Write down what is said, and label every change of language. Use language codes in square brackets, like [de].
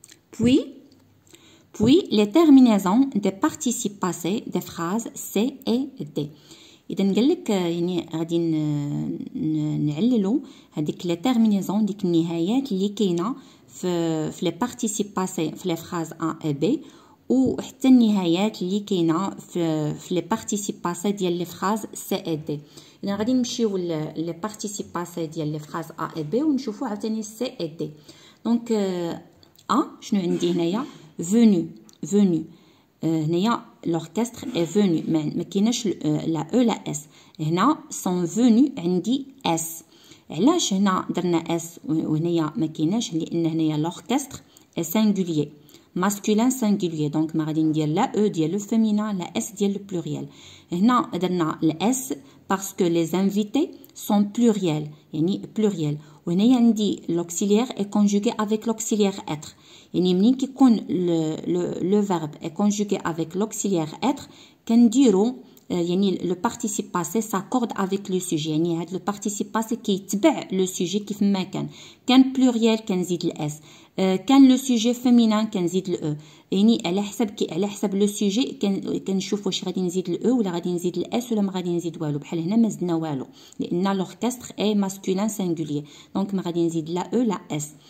[fr] Puis les terminaisons des participes passés des phrases C et D. [ar] إذا قالك يعني غادي نعللو هذيك لي terminaisons ديك النهايات اللي كاينه في لي participes passés في لي phrases A et B وحتى النهايات اللي كاينه في لي participes passés ديال لي phrases C et D. إذا غادي نمشيو لي participes passés ديال لي phrases A et B ونشوفو عاوتاني C et D. دونك A شنو عندي هنايا venu هنايا [fr] l'orchestre est venu [ar] ما كايناش لا او لا اس. هنا [fr] sont venus [ar] عندي اس. علاش هنا درنا اس وهنايا ما كايناش؟ لان هنايا [fr] l'orchestre est singulier masculin singulier [ar] دونك ما غادي ندير لا او ديال لو féminin لا اس ديال لو pluriel. هنا درنا الاس باسكو les invités sont pluriel يعني pluriel. وهنايا عندي [fr] l'auxiliaire est conjugué avec l'auxiliaire être. [ar] يعني منين كيكون [fr] le verbe est conjugué avec l'auxiliaire être كنديرو يعني le participe passé s'accorde avec le sujet. [ar] يعني هاد le participe passé كيتبع le sujet كيف ما كان pluriel كنزيد الاس، كان le sujet féminin كنزيد الاو. يعني على حسب لو سوجي كنشوف واش غادي نزيد الاو ولا غادي نزيد الاس ولا ما غادي نزيد والو. بحال هنا ما زدنا والو لان [fr] l'orchestre est masculin singulier [ar] دونك ما غادي نزيد لا او لا اس.